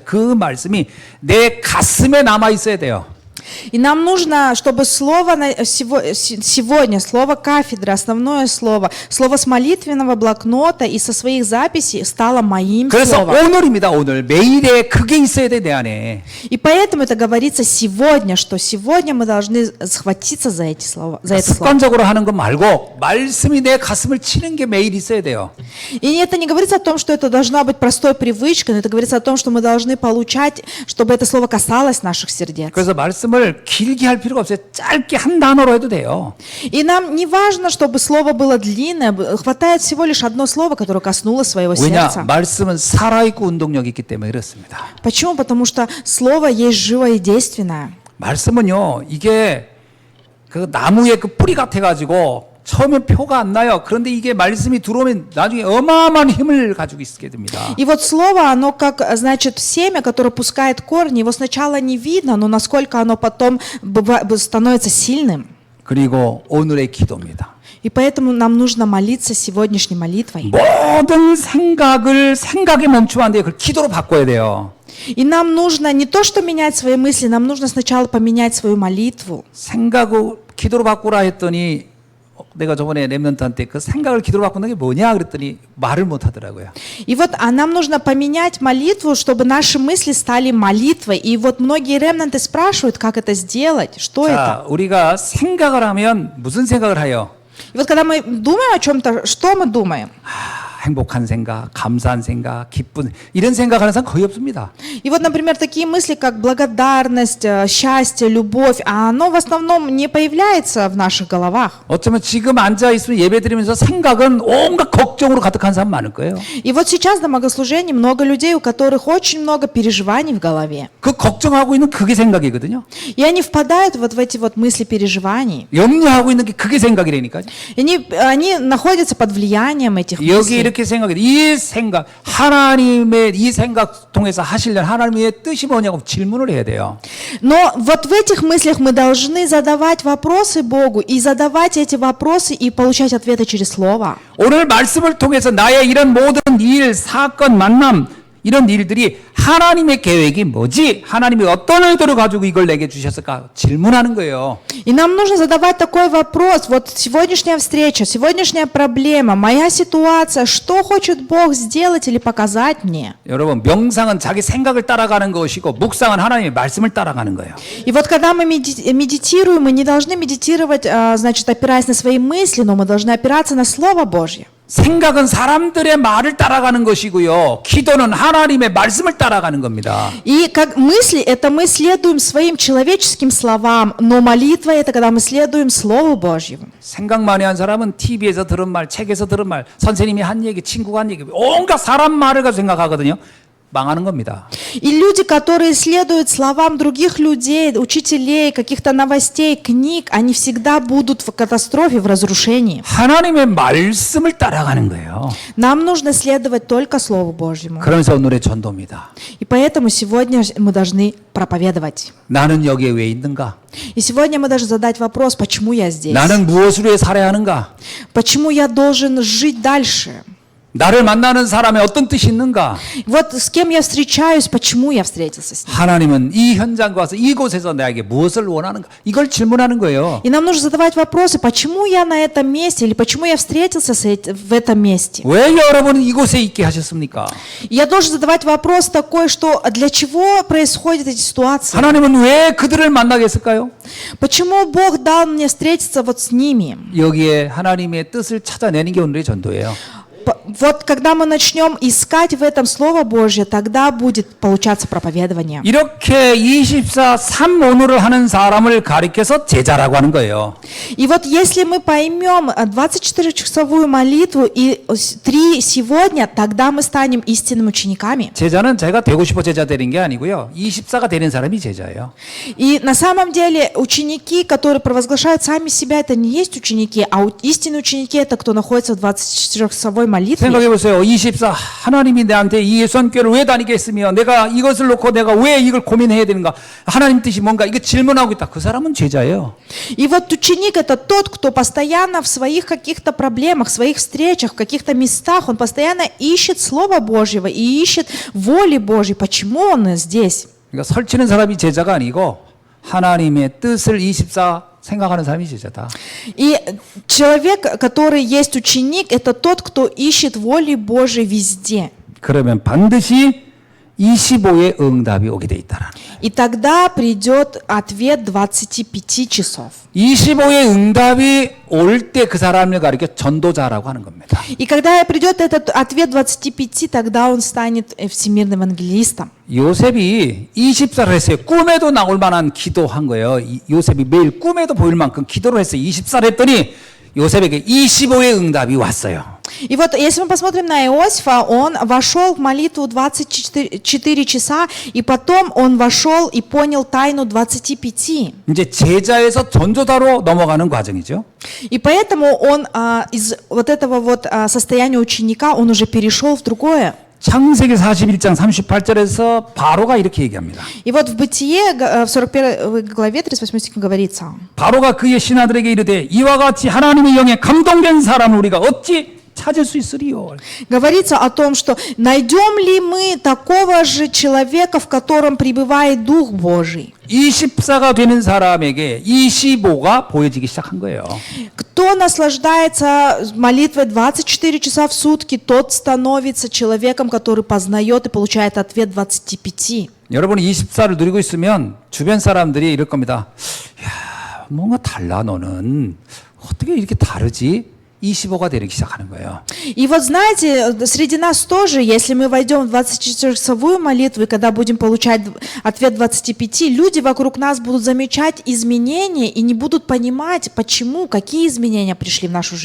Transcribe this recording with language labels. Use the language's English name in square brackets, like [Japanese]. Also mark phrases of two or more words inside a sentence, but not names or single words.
[Korean] 그 말씀이 내 가슴에 남아 있어야 돼요. [Russian] И нам нужно, чтобы слово сегодня, слово кафедры, основное слово, слово с молитвенного блокнота и со своих записей стало моим [Korean] 그래서 [Russian] словом. [Korean] 오늘입니다. 오늘 매일에 그게 있어야 돼 내 안에. [Russian] И поэтому это говорится сегодня, что сегодня мы должны схватиться за эти слова, за это слово. [Korean] 습관적으로 하는 거 말고 말씀이 내 가슴을 치는 게 매일 있어야 돼요. [Russian] И это не говорится о том, что это должна быть простой привычкой, но это говорится о том, что мы должны получать, чтобы это слово касалось наших сердец. [Korean] 그래서 말씀을 길게 할 필요가 없어요. 짧게 한 단어로 해도 돼요. [Russian] И нам не важно, чтобы слово было длинное, хватает всего лишь одно слово, которое коснулось своего [Korean] 왜냐? [Russian] сердца. [Korean] 말씀은 살아있고 운동력이 있기 때문에 그렇습니다. [Russian] Почему? Потому что слово есть живое и действенное. [Korean] 말씀은요, 이게 그 나무의 그 뿌리 같아가지고 처음엔 표가 안 나요. 그런데 이게 말씀이 들어오면 나중에 어마어마한 힘을 가지고 있게 됩니다. [Russian] И вот слово, оно как, значит, семя, которое пускает корни, его сначала не видно, но насколько оно потом становится сильным. [Korean] 그리고 오늘의 기도입니다. [Russian] И поэтому нам нужно молиться сегодняшней молитвой. [Korean] 모든 생각에 멈추면 안 돼요. 그걸 기도로 바꿔야 돼요. [Russian] И нам нужно не то, что менять свои мысли, нам нужно сначала поменять свою молитву. [Korean] 생각을 기도로 바꾸라 했더니 내가 저번에 렘넌트한테 그 생각을 기도로 바꾸는 게 뭐냐 그랬더니 말을 못 하더라고요. [Russian] И вот нам нужно поменять молитву, чтобы наши мысли стали молитвой. И вот многие ремнанты спрашивают, как это сделать, что это. [Korean] 자, 우리가 생각을 하면 무슨 생각을 해요? [Russian] И вот когда мы думаем о чем-то, что мы думаем? [Korean] 행복한 생각, 감사한 생각, 기쁜 이런 생각하는 사람 거의 없습니다. [Russian] И вот, например, такие мысли, как благодарность, счастье, любовь, а оно в основном не появляется в наших головах. [Korean] 어쩌면 지금 앉아 있으면 예배드리면서 생각은 온갖 걱정으로 가득한 사람 많을 거예요. [Russian] И вот сейчас на богослужении много людей, у которых очень много переживаний в голове. [Korean] 그 걱정하고 있는 그게 생각이거든요. [Russian] И они впадают вот в эти вот мысли переживаний. [Korean] 염려하고 있는 게 그게 생각이라니까요. [Russian] И они находятся под влиянием этих [Korean] 여기 [Russian] мыслей. [Korean] 이렇게 생각해. 이 생각, 하나님의 이 생각 통해서 하시려는 하나님의 뜻이 뭐냐고 질문을 해야 돼요. [Russian] Но вот в этих мыслях мы должны задавать вопросы Богу и задавать эти вопросы и получать ответы через Слово. [Korean] 오늘 말씀을 통해서 나의 이런 모든 일, 사건, 만남 이런 일들이 하나님의 계획이 뭐지? 하나님이 어떤 의도를 가지고 이걸 내게 주셨을까? 질문하는 거예요. [Russian] И нам нужно задавать такой вопрос. Вот сегодняшняя встреча, сегодняшняя проблема, моя ситуация, что хочет Бог сделать или показать мне? [Korean] 여러분, 명상은 자기 생각을 따라가는 것이고 묵상은 하나님의 말씀을 따라가는 거예요. [Russian] И вот когда мы медитируем, мы не должны медитировать, значит, опираясь на свои мысли, но мы должны опираться на Слово Божье. [Korean] 생각은 사람들의 말을 따라가는 것이고요. 기도는 하나님의 말씀을 따라가는 겁니다. [Russian] И как мысли, это мы следуем своим человеческим словам, но молитва это когда мы следуем Слову Божьему. [Korean] 생각 많이 한 사람은 TV에서 들은 말, 책에서 들은 말, 선생님이 한 얘기, 친구가 한 얘기, 온갖 사람 말을 가지고 생각하거든요. 망하는 겁니다. [Russian] И люди, которые следуют словам других людей, учителей, каких-то новостей, книг, они всегда будут в катастрофе, в разрушении. [Korean] 하나님의 말씀을 따라가는 거예요. [Russian] Нам нужно следовать только Слову Божьему. [Korean] 그러면서 오늘의 전도입니다. [Russian] И поэтому сегодня мы должны проповедовать. [Korean] 나는 여기에 왜 있는가? [Russian] И сегодня мы должны задать вопрос, почему я здесь? [Korean] 나는 무엇을 위해 살아야 하는가? [Russian] Почему я должен жить дальше? [Korean] 나를 만나는 사람의 어떤 뜻이 있는가? [Russian] Вот с кем я встречаюсь, почему я встретился с ним? [Korean] 하나님은 이 현장과 와서 이곳에서 나에게 무엇을 원하는가? 이걸 질문하는 거예요. [Russian] И нам нужно задавать вопросы, почему я на этом месте или почему я встретился в этом месте. [Korean] 왜 여러분은 이곳에 있게 하셨습니까? [Russian] И я должен задавать вопрос такой, что для чего происходят эти ситуации? [Korean] 하나님은 왜 그들을 만나게 했을까요? [Russian] Почему Бог дал мне встретиться вот с ними? [Korean] 여기에 하나님의 뜻을 찾아내는 게 오늘의 전도예요. [Russian] вот когда мы начнем искать в этом Слово Божье, тогда будет получаться проповедование. [Korean] 이렇게 24:3 하는 사람을 가리켜서 제자라고 하는 거예요. [Russian] И вот если мы поймем 24-часовую молитву и 3 сегодня, тогда мы станем истинными учениками. [Korean] 제자는 제가 되고 싶어 제자 되는 게 아니고요. 24가 되는 사람이 제자예요. [Russian] И на самом деле ученики, которые провозглашают сами себя, это не есть ученики, а истинные ученики это кто находится в 24-часовой молитве. [Korean] 생각해 보세요. 24 하나님이 내한테 이 예수교를 왜 다니게 했으며 내가 이것을 놓고 내가 왜 이걸 고민해야 되는가? 하나님 뜻이 뭔가 이거 질문하고 있다. 그 사람은 제자예요. [Russian] И вот ученик это тот, кто постоянно в своих каких-то проблемах, в своих встречах, в каких-то местах, он постоянно ищет Слова Божьего и ищет воли Божьей. Почему он здесь? [Korean] 그러니까 설치는 사람이 제자가 아니고 하나님의 뜻을 24 생각하는 사람이 제자다. [Russian] И человек, который есть ученик, это тот, кто ищет воли Божьей везде. [Korean] 그러면 반드시 25의 응답이 오게 돼 있다라는. [Russian] И тогда придет ответ 25 часов. [Korean] 25의 응답이 올 때 그 사람을 가리켜 전도자라고 하는 겁니다. [Russian] И когда придет этот ответ 25, тогда он станет всемирным евангелистом. [Korean] 요셉이 24를 했어요. 꿈에도 나올 만한 기도한 거예요. 요셉이 매일 꿈에도 보일 만큼 기도를 했어요. 24를 했더니 요셉에게 25의 응답이 왔어요. [Russian] И вот если мы посмотрим на Иосифа, он вошел в молитву 24 часа, и потом он вошел и понял тайну 25. [Korean] 이제 제자에서 전도자로 넘어가는 과정이죠. [Russian] И поэтому он из вот этого вот состояния ученика, он уже перешел в другое. [Korean] 창세기 41장 38절에서 바로가 이렇게 얘기합니다. [Russian] И вот в Бытие, в 41 главе 38 стихе говорится. [Korean] 바로가 그의 신하들에게 이르되 이와 같이 하나님의 영에 감동된 사람을 우리가 어찌 찾을 수 있으리요. [Russian] Говорится о том, что найдем ли мы такого же человека, в котором пребывает Дух Божий. [Korean] 24가 되는 사람에게 25가 보여지기 시작한 거예요. [Russian] Кто наслаждается молитвой 24 часа в сутки, тот становится человеком, который познает и получает ответ 25. [Korean] 여러분이 24를 누리고 있으면 주변 사람들이 이럴 겁니다. 야, 뭔가 달라 너는. 어떻게 이렇게 다르지? 25가 되기 시작하는 거예요. [Russian] И вот знаете, среди нас тоже, если мы войдем в 24-часовую молитву, и когда будем получать ответ 25, люди вокруг нас будут замечать изменения и не будут понимать, почему, какие изменения пришли в нашу жизнь.